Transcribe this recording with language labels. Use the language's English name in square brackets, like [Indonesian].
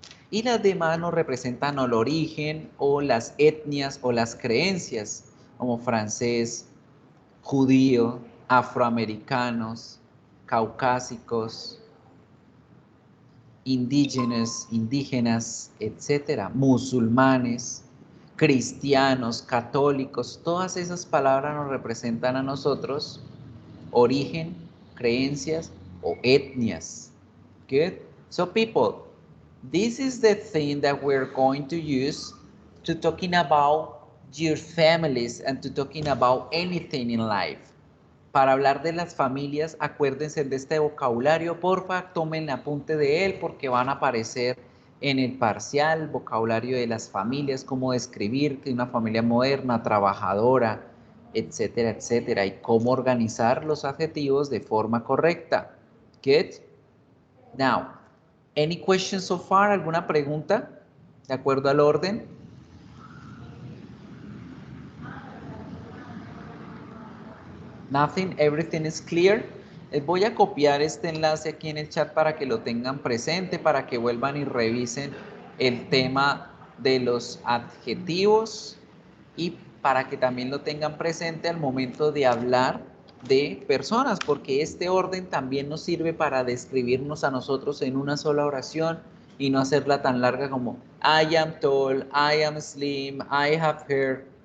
[Spanish] Y las demás nos representan el origen o las etnias o las creencias, como francés, judío, afroamericanos, caucásicos, indígenas, etcétera, musulmanes, cristianos, católicos, todas esas palabras nos representan a nosotros origen, creencias o etnias. [English] Good? So people, this is the thing that we're going to use to talking about your families and to talking about anything in life. [Spanish] Para hablar de las familias, acuérdense de este vocabulario, porfa, tomen apunte de él porque van a aparecer en el parcial, vocabulario de las familias, cómo describir que una familia moderna, trabajadora, etcétera, etcétera, y cómo organizar los adjetivos de forma correcta. [English] Good? Now, any questions so far? [Spanish] ¿Alguna pregunta? ¿De acuerdo al orden? [English] Nothing, everything is clear. [Spanish] Les voy a copiar este enlace aquí en el chat para que lo tengan presente, para que vuelvan y revisen el tema de los adjetivos y para que también lo tengan presente al momento de hablar de personas, porque este orden también nos sirve para describirnos a nosotros en una sola oración y no hacerla tan larga como [English] I am tall, I am slim, I have hair.